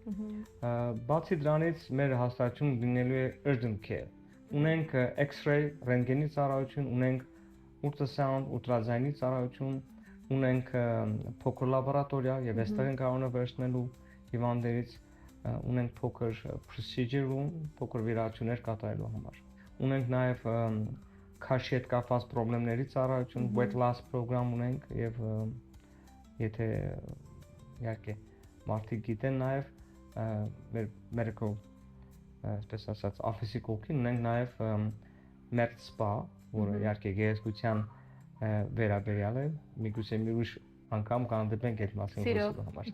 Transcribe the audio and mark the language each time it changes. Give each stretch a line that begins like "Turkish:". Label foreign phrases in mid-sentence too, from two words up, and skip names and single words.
Armenian: Բացի դրանից մեր հաստատություն լինելու է
English: urgent care։
Armenian: Ունենք X-ray ռենտգենի ծառայություն, ունենք ultrasound, ուլտրաձայնի ծառայություն, ունենք փոքր լաբորատորիա եւ այստեղ ենք կարող վերցնելու հիվանդներից, ունենք փոքր
English: procedure room,
Armenian: փոքր վիրահատություններ կատարելու համար։ Ունենք նաեւ քաշի հետ կապված խնդիրների ծառայություն,
English: weight loss program
Armenian: ունենք եւ եթե իհարկե մարդիկ գիտեն նաեւ մեր medical այսպես ասած office-ի կողքին ունենք նաեւ
English: med spa,
Armenian: որը իհարկե գեղեցկության վերաբերյալ է, միգուցե մի ուրիշ անգամ կհանդիպենք այդ մասին խոսելու համար։